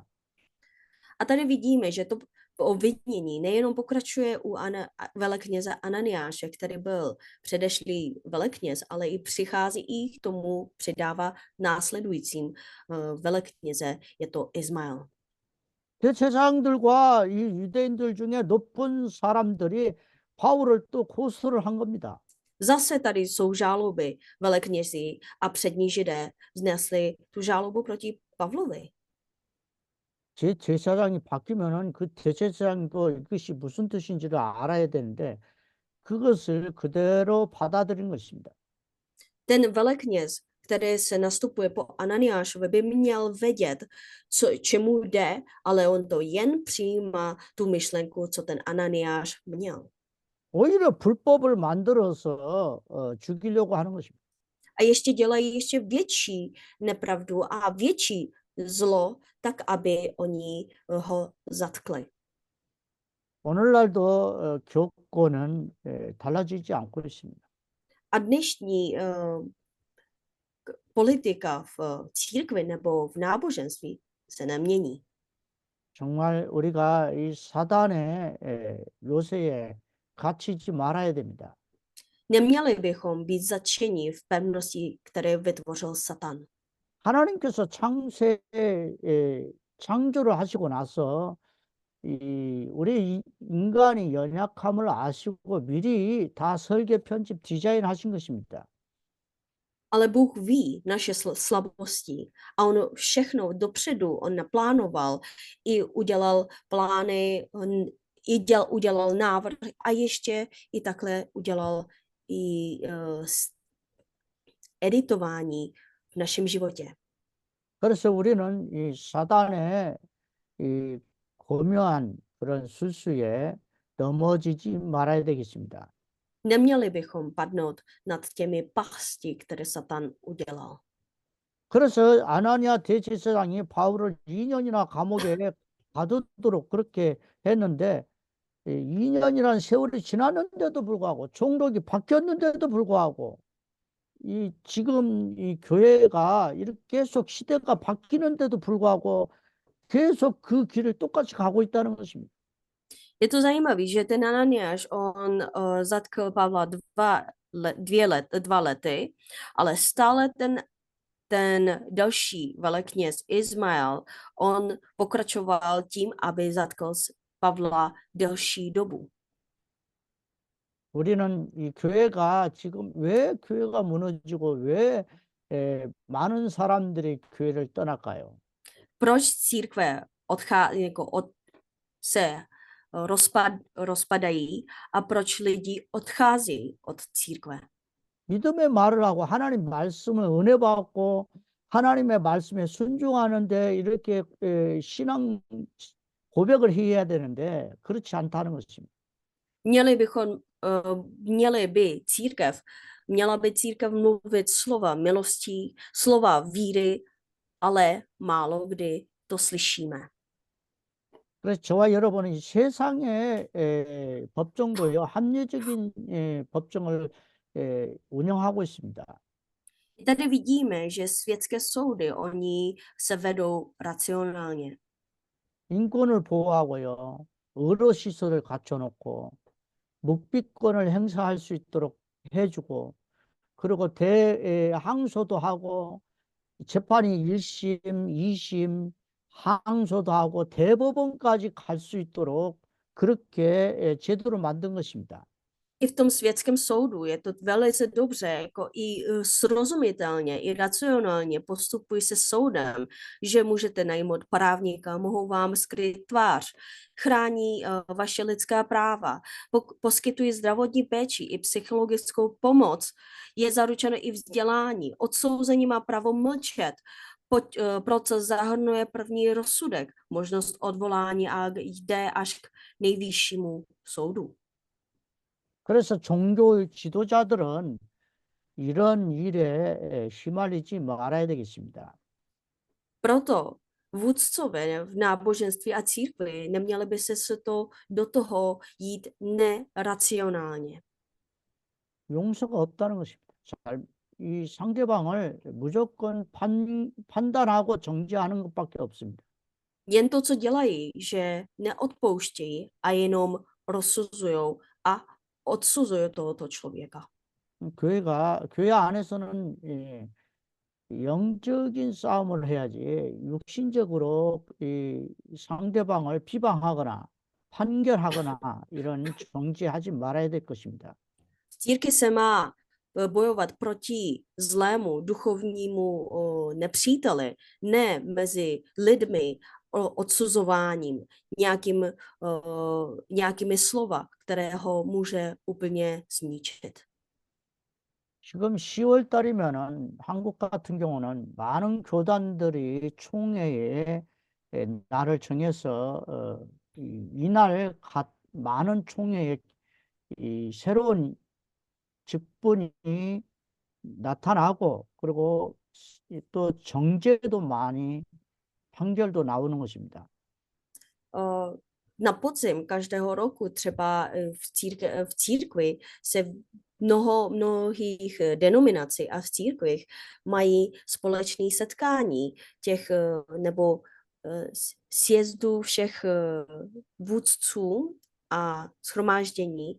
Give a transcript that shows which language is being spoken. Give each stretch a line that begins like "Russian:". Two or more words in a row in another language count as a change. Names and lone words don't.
Czech: A tady vidíme, že to obvinění nejenom pokračuje u velekněze Ananiáše, který byl předešlý velekněz, ale i přichází i k tomu přidává následujícím velekněze, je to Izmael.
Korean: 대제사장들과 이 유대인들 중에 높은 사람들이 바울을 또 고소를 한 겁니다.
Czech: Zase tady jsou žáloby veleknězí a přední židé vznesli tu žálobu proti Pavlovi.
Korean: 제 제사장이 바뀌면은 그 대제사장도 이것이 무슨 뜻인지를 알아야 되는데 그것을 그대로 받아들인 것입니다.
Czech: Ten velekněz, který se nastupuje po Ananiášovi, by měl vědět, čemu jde, ale on to jen přijímá tu myšlenku, co ten Ananiáš měl.
Korean: 오히려 불법을 만들어서 죽이려고 하는 것입니다.
Czech: A ještě dělají ještě větší nepravdu a větší zlo, tak aby oni ho zatkli.
Korean: 오늘날도 교권은 달라지지 않고 있습니다.
Czech: A dnešní politika v církvi nebo v náboženství se nemění.
Korean: 정말 우리가 이 사단의 요새에 갇히지 말아야 됩니다.
Czech: Neměli bychom být zatčeni v pevnosti, které vytvořil Satan.
Korean: 하나님께서 창조를 하시고 나서 우리 인간이 연약함을 아시고 미리 다 설계, 편집, 디자인하신 것입니다.
Czech: Ale Bůh ví naše slabosti a on všechno dopředu, on naplánoval i udělal plány, udělal návrh a ještě i takhle udělal i editování v našem životě.
Korean: 그래서 우리는 이 사단의 이 고묘한 그런 술수에 넘어지지 말아야 되겠습니다.
Czech: Neměli bychom padnout nad těmi pasti, které Satan udělal.
Korean: 그래서 아나니아 대제사장이 바울을 2년이나 감옥에 가두도록 그렇게 했는데 2년이라는 세월이 지났는데도 불구하고 종록이 바뀌었는데도 불구하고 이 지금 이 교회가 이렇게 계속 시대가 바뀌는데도 불구하고 계속 그 길을 똑같이 가고 있다는 것입니다.
Czech: Je to zajímavé, že ten Ananiáš, on zatkl Pavla 2 lety, ale stále ten další velekněz Izmael, on pokračoval tím, aby zatkl Pavla delší dobu.
Korean: 우리는 이 교회가 지금 왜 교회가 무너지고 왜 많은 사람들이 교회를 떠날까요?
Czech: Proč církve se rozpadají a proč lidi odcházejí od církve?
Korean: 믿음의 말을 하고 하나님 말씀을 은혜 받고 하나님의 말씀에 순종하는데 이렇게 신앙 고백을 해야 되는데 그렇지 않다는 것입니다.
Czech: Měli by církev, měla by církev mluvit slova milostí, slova víry, ale málo kdy to slyšíme.
Korean: 그래서 저와 여러분은 이 세상의 법정도요 합리적인 법정을 운영하고 있습니다.
Czech: Tady vidíme, že světské soudy, oni se vedou racionálně.
Korean: 인권을 보호하고요 의료 시설을 갖춰놓고 묵비권을 행사할 수 있도록 해주고 그리고 대항소도 하고 재판이 1심, 2심, 항소도 하고 대법원까지 갈 수 있도록 그렇게 제도를 만든 것입니다.
Czech: I v tom světském soudu je to velice dobře, jako i srozumitelně, i racionálně postupují se soudem, že můžete najmout právníka, mohou vám skryt tvář, chrání vaše lidská práva, poskytují zdravotní péči i psychologickou pomoc, je zaručeno i vzdělání, odsouzení má právo mlčet, proces zahrnuje první rozsudek, možnost odvolání a jde až k nejvyššímu soudu.
Korean: 그래서 종교 지도자들은 이런 일에 휘말리지 말아야 되겠습니다.
Czech: Proto vůdcové v náboženství a církvi neměli by se do toho jít neracionálně.
Korean: 용서가 없다는 것입니다. 이 상대방을 무조건 판단하고 정죄하는 것밖에 없습니다.
Czech: Jen to, co dělají, že neodpouštějí a jenom rozsuzují a odsuzují tohoto člověka.
Korean: 교회 안에서는 영적인 싸움을 해야지 육신적으로 이 상대방을 비방하거나 판결하거나 이런 정죄하지 말아야 될 것입니다.
Czech: V církvi se má bojovat proti zlému duchovnímu nepříteli, ne mezi lidmi odsuzováním, nějakými slova, které ho může úplně zničit.
Korean: 지금 10월 달이면은 한국 같은 경우는 많은 교단들이 총회에 날을 정해서 이날 많은 총회에 이 새로운 직분이 나타나고 그리고 또 정죄도 많이 판결도 나오는 것입니다.
Czech: Na podzim každého roku třeba v církvi se mnohých denominací a v církvích mají společné setkání těch nebo sjezdů všech vůdců a shromáždění.